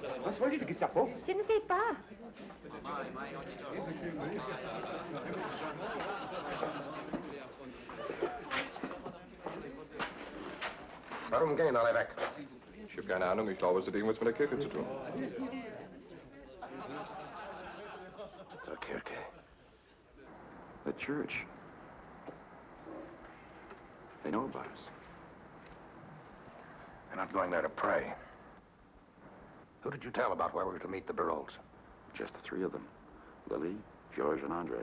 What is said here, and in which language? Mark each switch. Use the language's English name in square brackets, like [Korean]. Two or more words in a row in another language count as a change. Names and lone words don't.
[German] Was wollte die Gestapo? [French] Je ne sais pas. [German] Warum gehen alle weg? Ich habe keine Ahnung. Ich glaube, es hat irgendwas mit der Kirche zu tun. Der Kirche. [English] The church. They know about us. We're not going there to pray. Who did you tell about where we were to meet the Baroles? Just the three of them. Lily, George, and Andre.